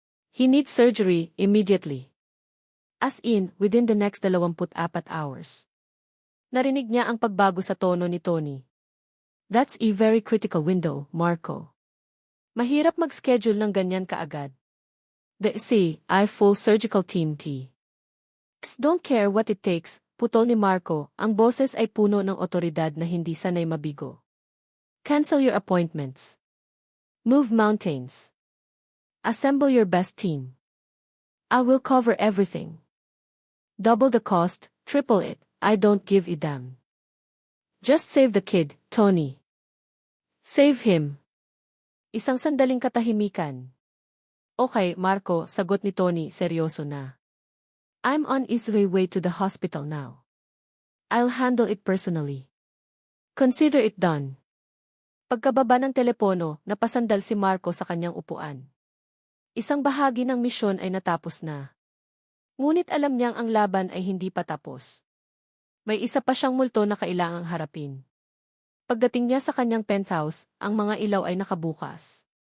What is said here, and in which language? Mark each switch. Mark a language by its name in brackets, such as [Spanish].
[English] He needs surgery immediately. As in, within the next 24 hours. [Filipino] Narinig niya ang pagbago sa tono ni Tony. [English] That's a very critical window, Marco. [Filipino] Mahirap mag-schedule ng ganyan kaagad. [English] The I full surgical team T. Don't care what it takes, [Filipino] putol ni Marco, ang boses ay puno ng otoridad na hindi sanay mabigo. [English] Cancel your appointments. Move mountains. Assemble your best team. I will cover everything. Double the cost, triple it, I don't give a damn. Just save the kid, Tony. Save him. [Filipino] Isang sandaling katahimikan. Okay, Marco, sagot ni Tony, seryoso na. [English] I'm on his way to the hospital now. I'll handle it personally. Consider it done. [Filipino] Pagkababa ng telepono, napasandal si Marco sa kanyang upuan. Isang bahagi ng misyon ay natapos na. Ngunit alam niyang ang laban ay hindi pa tapos. May isa pa siyang multo na kailangang harapin. Pagdating niya sa kanyang penthouse, ang mga ilaw ay nakabukas.